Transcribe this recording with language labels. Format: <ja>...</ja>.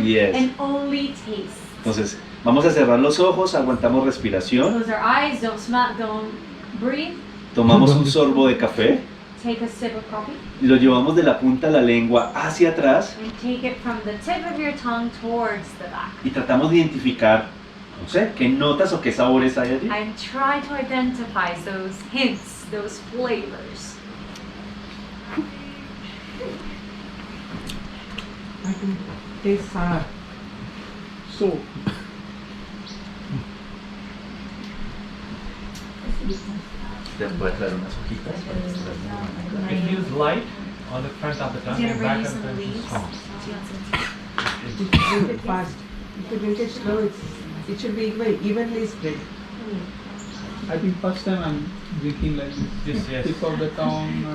<en>Yes. and only taste.</en> <es>Entonces, vamos a cerrar los ojos, aguantamos respiración,</es> <en>Close our eyes, don't smell, don't breathe.</en> <es>tomamos un sorbo de café</es> <en>Take a sip of coffee</en> <es>y lo llevamos de la punta de la lengua hacia atrás</es> <en>and take it from the tip of your tongue towards the back.</en> <es>y tratamos de identificar, no sé, qué notas o qué sabores hay allí.</es> <en>And try to identify those hints, those flavors. I can taste sour. So.</en> <es>Te voy a traer unas hojitas para que se las</es> <en>It feels light on the front of the tongue and back of the tongue is strong. If you drink it fast, if you drink it slow, it should be evenly spread. I think first time I'm drinking like this. Yes. Tip of the tongue.</en>